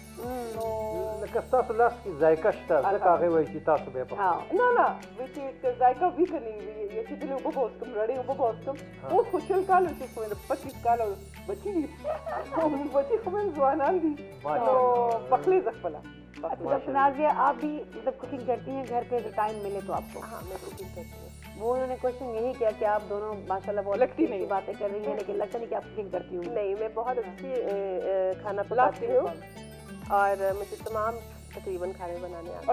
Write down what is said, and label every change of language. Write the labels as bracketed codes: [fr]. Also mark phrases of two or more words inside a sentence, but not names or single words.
[ps] لکه ستاسو لاس کې ذایقه شته, ځکه هغې وایي چې تاسو به یې پخوئ. نه وایي چې ذایقه وي که نه وي, رسېدلې اوبه به وڅکم, رڼې اوبه به وڅکم. اوس خو 20 کاله چې خو 25 کاله بچي دي, بچي خو مې ځوانان دي, نو پخلی زه خپله [ur] اچھا ڈاکٹر نازیہ، آپ بھی مطلب ککنگ کرتی ہیں گھر پے، جو ٹائم ملے تو آپ کو? ہاں، میں ککنگ کرتی ہوں. وہ انہوں نے کوئسچن یہی کیا کہ آپ دونوں ماشاءاللہ بہت لگتی اچھی نہیں. باتیں کر رہی ہیں، لیکن لگتا نہیں کہ آپ ککنگ کرتی ہوں. نہیں، میں بہت اچھی کھانا پکاتی ہوں اور مجھے تمام تقریباً کھانے بنانے آتے